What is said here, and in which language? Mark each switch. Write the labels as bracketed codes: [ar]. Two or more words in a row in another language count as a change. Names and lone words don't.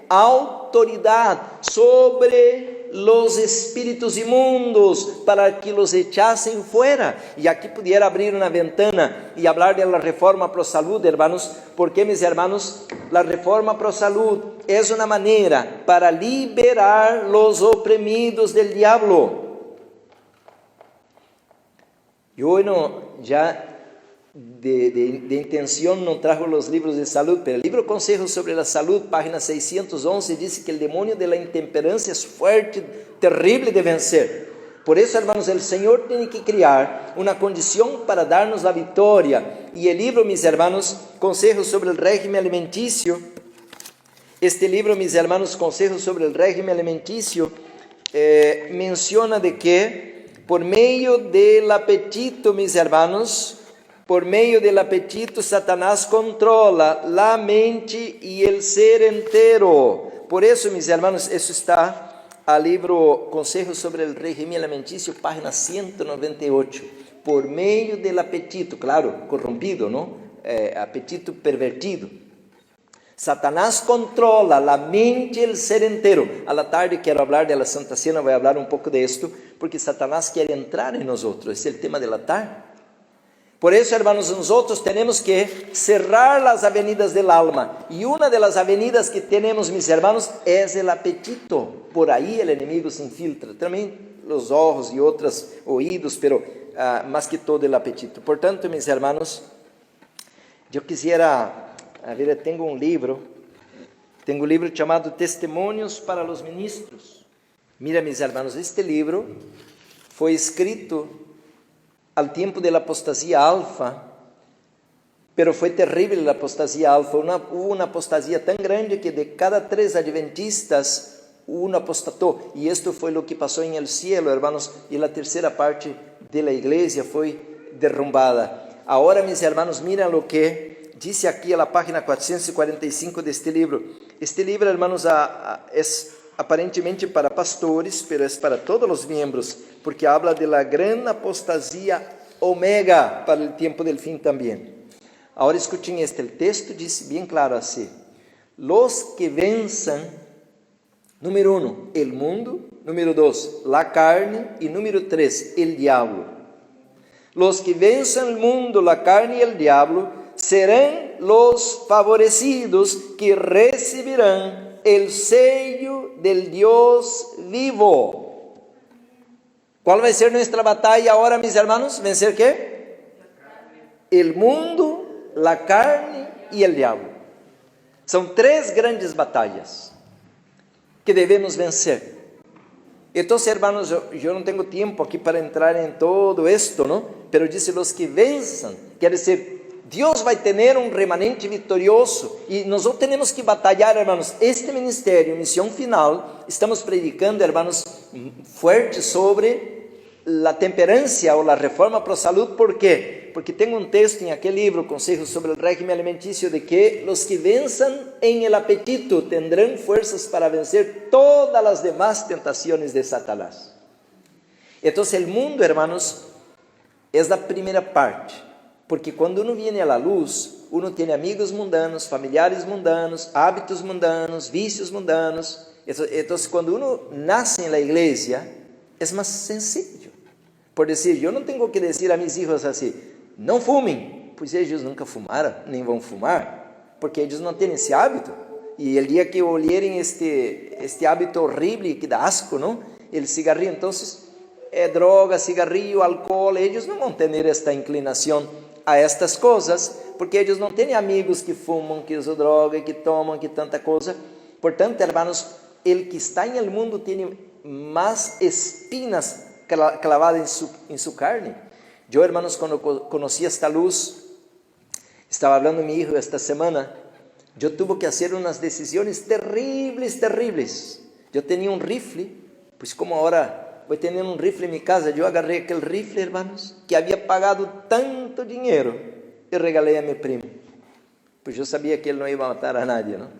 [es] Autoridad sobre los espíritus inmundos, para que los echasen fuera. Y aquí pudiera abrir una ventana y hablar de la reforma pro salud, hermanos, porque, mis hermanos, la reforma pro salud es una manera para liberar los oprimidos del diablo. [pt] Eu já de intenção não trago os livros de saúde, mas o livro Consejos sobre a Saúde, página 611, diz que o demônio [es] de la [pt] intemperança é forte, terrível de vencer. Por isso, hermanos, o Senhor tem que criar uma condição para dar-nos a vitória. E o livro, [es] mis hermanos, [pt] Consejos sobre o régimen alimentício, este livro, [es] mis hermanos, [pt] Consejos sobre o régimen alimentício, menciona de que por meio [es] del apetito, mis hermanos, [pt] por meio [es] del apetito, Satanás controla la mente y el ser entero. Por eso, mis hermanos, eso está al libro Consejos sobre el régimen alimenticio, página 198. [pt] Por meio del apetito, claro, corrompido, ¿no? Apetito pervertido. Satanás controla a mente e o ser inteiro. [es] A la tarde [pt] quero falar da Santa Cena, vou falar um pouco de esto, porque Satanás quer entrar em nós outros. Esse é o tema da tarde. Por isso, hermanos, nós temos que cerrar as avenidas [es] del alma. [pt] E uma das avenidas que temos, [es] mis hermanos, [pt] é o apetito. Por aí o inimigo se infiltra. Também os olhos e outros ouvidos, pero mais que todo o apetito. Portanto, [es] mis hermanos, [pt] eu quisiera... A ver, tenho um livro Tenho um livro chamado Testemunhos para os Ministros. [es] Mira, mis hermanos, [pt] este livro foi escrito al tempo da apostasia alfa, pero foi terrível a apostasia alfa. Hubo uma apostasia tão grande que de cada 3 adventistas, um apostatou. E isto foi o que passou em [es] el cielo, hermanos, [pt] e a terceira parte da igreja foi derrumbada. Agora, [es] mis hermanos, [pt] mira o que diz aqui a página 445 deste livro. Este livro, hermanos, é aparentemente para pastores, pero é para todos os membros, [es] porque habla de la gran apostasia omega [pt] para o tempo del fim também. Agora escutem este, o texto diz bem claro assim: [es] los que venzan, número 1, el mundo, número 2, la carne, e número 3, el diablo. Los que venzan el mundo, la carne y el diablo serán los favorecidos que recibirán el sello del Dios vivo. ¿Cuál va a ser nuestra batalla ahora, mis hermanos? ¿Vencer qué? El mundo, la carne y el diablo. [pt] São 3 grandes batalhas que devemos vencer. Então, hermanos, eu não tenho tempo aqui para entrar em todo esto, não? [es] Pero dice los que venzam, [pt] quer dizer, Deus vai ter um remanente vitorioso e nós temos que batalhar, hermanos. Este ministério, missão final, [es] estamos predicando, hermanos, [pt] forte sobre a temperança ou a reforma para a saúde. Por quê? Porque tem um texto em aquele livro, Conselhos sobre o Régimen Alimentício, de que os que venzam em [es] el apetito [pt] tendrão forças para vencer todas as demás tentações de Satanás. Então, o mundo, hermanos, é a primeira parte, porque quando [es] uno viene [pt] à luz, uno tem amigos mundanos, familiares mundanos, hábitos mundanos, vícios mundanos. Então, quando uno nasce na igreja, é mais sencillo. Por dizer, eu não tenho que dizer a meus filhos assim: não fumem, pois eles nunca fumaram, nem vão fumar, porque eles não têm esse hábito. E o dia que olharem este hábito horrível que dá asco, não? O cigarrillo, então, é droga, cigarrillo, álcool. Eles não vão ter esta inclinação a estas coisas, porque eles não têm amigos que fumam, que usam droga, que tomam, que tanta coisa. Portanto, [es] hermanos, el que está en el mundo [pt] tem mais espinas clavadas em sua carne. Eu, hermanos, quando conheci esta luz, estava falando com meu filho esta semana, eu tive que fazer umas decisões terríveis. Eu tinha um rifle, pois como agora vou ter um rifle em minha casa, eu agarrei aquele rifle, hermanos, que havia pagado tanto dinheiro, e regalei a meu primo, pois eu sabia que ele não ia matar a nadie, não?